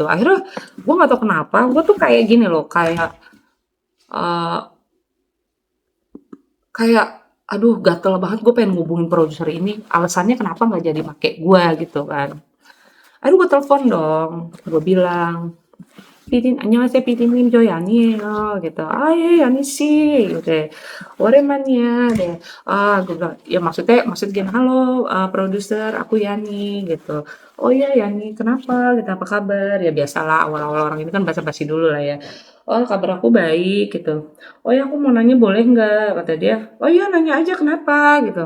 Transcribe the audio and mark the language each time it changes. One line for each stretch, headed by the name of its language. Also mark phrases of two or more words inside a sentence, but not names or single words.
Indonesian: Akhirnya gue nggak tahu kenapa, gue tuh kayak gini loh, uh, kayak aduh gatel banget, gue pengen ngubungin produser ini. Alasannya kenapa nggak jadi make gue gitu kan. Aduh gue telepon dong, gue bilang,
Korean: 안녕하세요, 피디님, 저 아니에요. gitu. 예, 아니씨. gitu. 오랜만이야. 네.
Indonesian: gue bilang, ya maksud gini, halo, produser, aku Yani, gitu. Oh iya, Yani, kenapa? Gitu, apa kabar? Ya biasalah, awal-awal orang ini kan basa-basi dulu lah ya. Oh, kabar aku baik, gitu. Oh ya, aku mau nanya boleh nggak? Kata dia. Oh iya, nanya aja kenapa? Gitu.